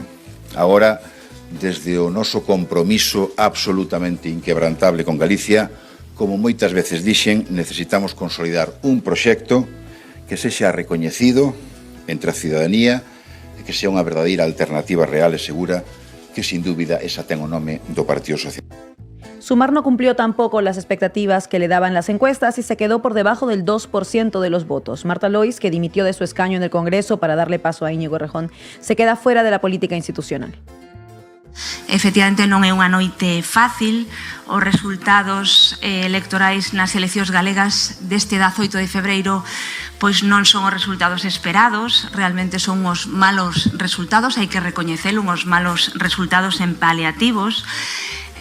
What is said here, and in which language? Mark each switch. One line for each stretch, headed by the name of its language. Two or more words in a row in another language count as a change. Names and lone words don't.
Galician: Agora, desde o noso compromiso absolutamente inquebrantable con Galicia, como moitas veces dixen, necesitamos consolidar un proxecto que sexa recoñecido entre a cidadanía e que sea unha verdadeira alternativa real e segura, que sin dúbida esa ten o nome do Partido Socialista.
Spanish: Sumar no cumplió tampoco las expectativas que le daban las encuestas y se quedó por debajo del 2% de los votos. Marta Lois, que dimitió de su escaño en el Congreso para darle paso a Íñigo Errejón, se queda fuera de la política institucional.
Galician: Efectivamente non é unha noite fácil. Os resultados electorais nas eleccións galegas deste 18 de febreiro pois non son os resultados esperados, realmente son os malos resultados, hai que recoñecelo, os malos resultados en paliativos.